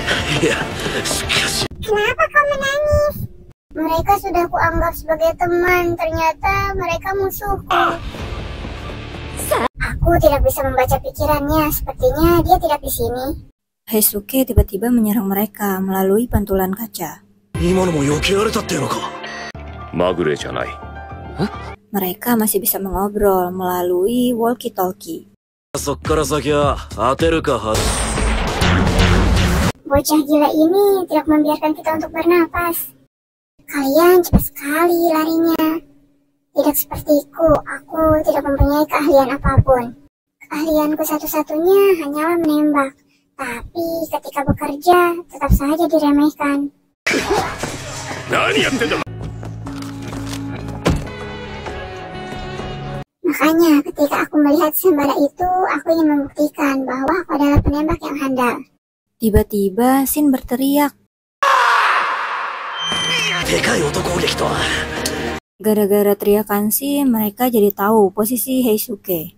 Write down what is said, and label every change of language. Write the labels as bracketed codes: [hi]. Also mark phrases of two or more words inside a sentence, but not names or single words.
[id] Kenapa kau menangis? Mereka sudah kuanggap sebagai teman, ternyata mereka musuhku. Aku tidak bisa membaca pikirannya, sepertinya dia tidak di sini. Heisuke tiba-tiba menyerang mereka melalui pantulan kaca. [ja] まぐれじゃない。 [id] Mereka masih bisa mengobrol melalui walkie-talkie. [ja] そっから先は当てるか外 [id] Bocah gila ini tidak membiarkan kita untuk bernapas. Kalian cepat sekali larinya. Tidak sepertiku, aku tidak mempunyai keahlian apapun. Keahlianku satu-satunya hanyalah menembak. Tapi ketika bekerja, tetap saja diremehkan. [ja] 何やってんだ。 [id] Makanya ketika aku melihat sembara itu, aku ingin membuktikan bahwa aku adalah penembak yang handal. Tiba-tiba Shin berteriak. Gara-gara teriakan Shin, mereka jadi tahu posisi Heisuke.